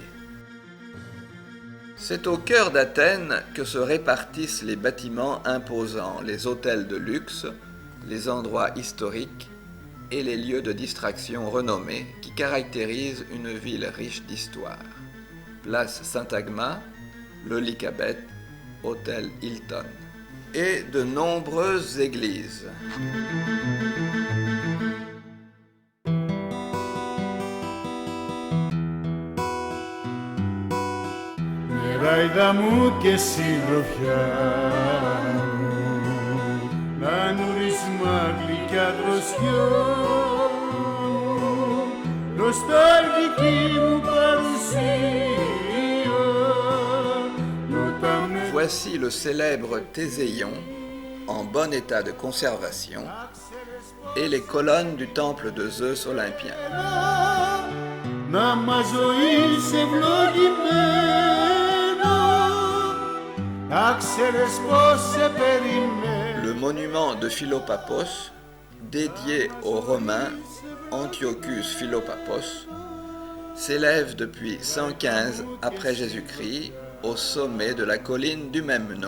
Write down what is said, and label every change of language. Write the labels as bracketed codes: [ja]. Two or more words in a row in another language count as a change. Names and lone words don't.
[fr] C'est au cœur d'Athènes que se répartissent les bâtiments imposants, les hôtels de luxe, les endroits historiques et les lieux de distraction renommés qui caractérisent une ville riche d'histoire. Place Syntagma, le Lycabette, hôtel Hilton et de nombreuses églises. [el] Νεράιδα μου και συντροφιά μου, να νουρίσμα γλυκιά δροσιά μου, νοσταλγική μου παρουσία. [fr] Voici le célèbre Théséion, en bon état de conservation, et les colonnes du temple de Zeus olympien. Le monument de Philopappos, dédié au Romain Antiochus Philopappos, s'élève depuis 115 après Jésus-Christ au sommet de la colline du même nom.